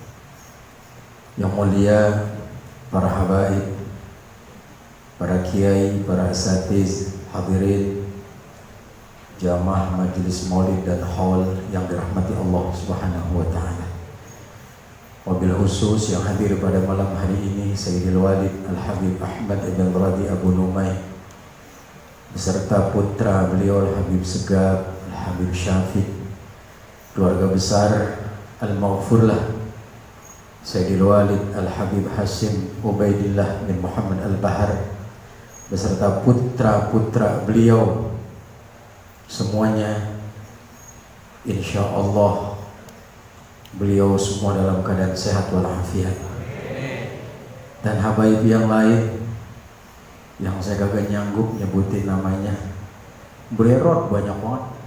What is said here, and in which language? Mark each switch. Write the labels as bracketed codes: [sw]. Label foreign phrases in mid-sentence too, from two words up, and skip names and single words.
[id] Yang mulia para habaib, para kiai, para asatiz, hadirin jamaah majelis maulid dan haul yang dirahmati Allah [ar] سبحانه وتعالى. وبالخصوص [id] yang hadir pada malam hari ini Sayyidil Walid Al-Habib Ahmad Ibn Radi Abu Numay beserta putra beliau Al-Habib Segab, Al-Habib Syafiq, keluarga besar Al-Maghfurlah Sayyidil Walid Al-Habib Hasim Ubaidillah bin Muhammad Al-Bahar beserta putra-putra beliau semuanya, [ar] إن شاء الله [id] beliau semua dalam keadaan sehat walafiat. Dan habaib yang lain yang saya kagak nyanggup nyebutin namanya, bererot banyak banget.